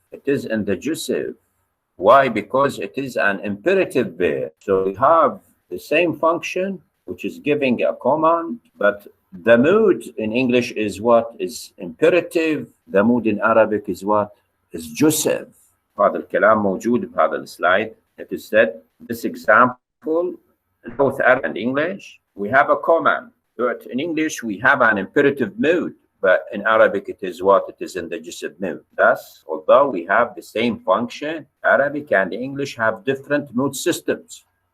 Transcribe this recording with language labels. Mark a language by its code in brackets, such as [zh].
[en] It is in the jussive. Why? Because it is an imperative verb. So we have the same function, which is giving a command, but the mood in English is what? Is imperative. The mood in Arabic is what? Is jussive. [ar] هذا الكلام موجود بهذا السلايد. [en] It is said, this example, in both Arabic and English, we have a command. But in English, we have an imperative mood. but in Arabic it is what it is in the jussive mood. Thus, although we have the same function, Arabic and English have different mood systems.